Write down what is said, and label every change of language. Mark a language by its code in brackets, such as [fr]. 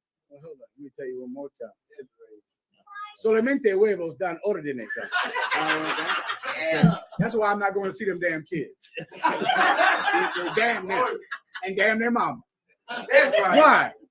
[en] Let me tell you one more time. [es] Solamente huevos dan órdenes. [en] That's why I'm not going to see them damn kids. Damn them. And damn their mama. Why?